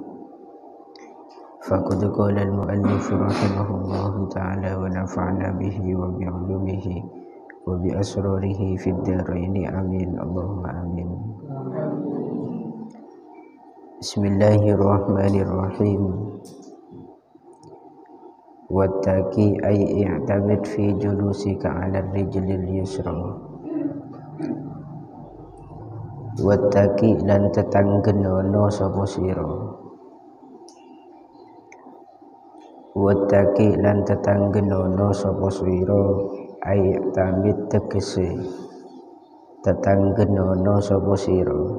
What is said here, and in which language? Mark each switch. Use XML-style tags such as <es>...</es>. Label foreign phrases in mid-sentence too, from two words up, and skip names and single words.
<ar>فقد قال المؤلف رحمه الله تعالى ونفعنا به وبعلومه وبأسراره في الدارين آمين. اللهم آمين. بسم الله الرحمن الرحيم. واتك أي اعتمد في جلوسك على الرجل اليسرى.</ar> <jv>Wattaqi lan tetanggenono sapa sira. Wattaqi lan tetanggenono sapa sira</jv> <ar>أي اعتمد</ar> <jv>tegese tetanggenono sapa sira.</jv>